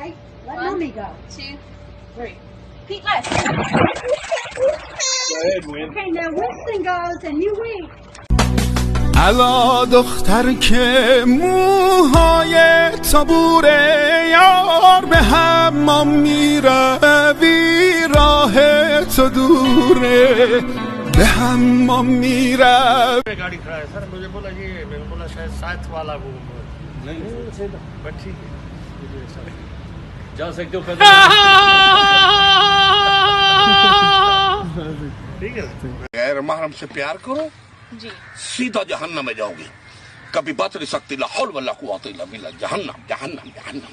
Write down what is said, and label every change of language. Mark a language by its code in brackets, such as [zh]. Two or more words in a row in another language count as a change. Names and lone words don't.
[en] Let mommy go. 2, 3. Pete, left. Okay, now Winston goes and you wait. [fa] الا دختر که موهای تابوره یار به حمام میروی راه تو دوره به حمام میروی [hi] गाड़ी खड़ा है सर मुझे बोला ये मैंने बोला शायद साथ वाला वो नहीं बट ठीक है जा सकते हो ठीक है गैर महरम से प्यार करो जी सीधा जहन्नम में जाओगे कभी बच नहीं सकती [ar] لا حول ولا قوة إلا بالله [hi] जहन्नम जहन्नम जहन्नम